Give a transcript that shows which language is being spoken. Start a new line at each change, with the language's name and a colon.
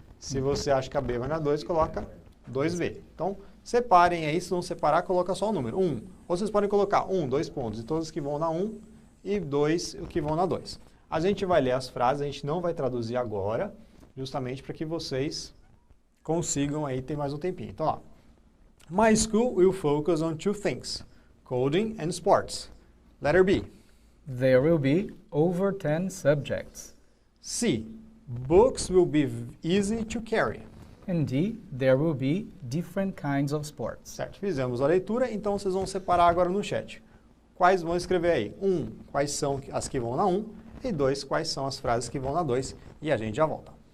Portuguese: Se você acha que a B vai na 2, coloca 2B. Então, separem aí, se não separar, coloca só o número, 1. Ou vocês podem colocar 1, 2 pontos, e todos que vão na 1, e 2, o que vão na 2. A gente vai ler as frases, a gente não vai traduzir agora, justamente para que vocês consigam aí ter mais um tempinho. Então, ó.
English: My school will focus on 2 things, coding and sports. Letter B. There will be over 10 subjects. C. Books will be easy to carry. And D. There will be different kinds of sports.
Portuguese: Certo, fizemos a leitura, então vocês vão separar agora no chat. Quais vão escrever aí? 1. Quais são as que vão na 1? E 2. Quais são as frases que vão na 2? E a gente já volta.